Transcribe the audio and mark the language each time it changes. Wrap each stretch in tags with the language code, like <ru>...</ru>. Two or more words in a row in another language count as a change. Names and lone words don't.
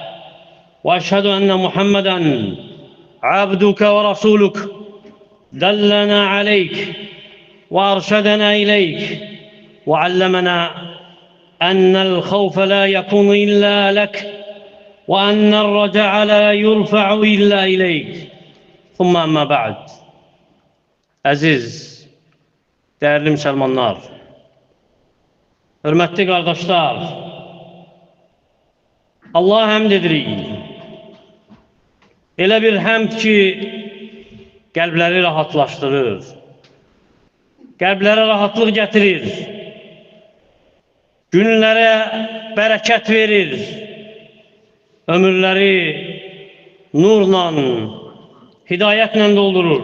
<ar>وأشهد أن محمدًا عبدك ورسولك دلنا عليك وأرشدنا إليك وعلمنا أن الخوف لا يكون إلا لك وأن الرجاء لا يرفع إلا إليك. ثم أما بعد.</ar> <az>Əziz,</az> <tr>değerli Müslümanlar, hürmetli kardeşler,</tr> <az>Allah'a həmd edirik. Elə bir həmd ki, qəlbləri rahatlaşdırır, qəlblərə rahatlıq gətirir, günlərə bərəkət verir, ömürləri nurla, hidayətlə doldurur.</az>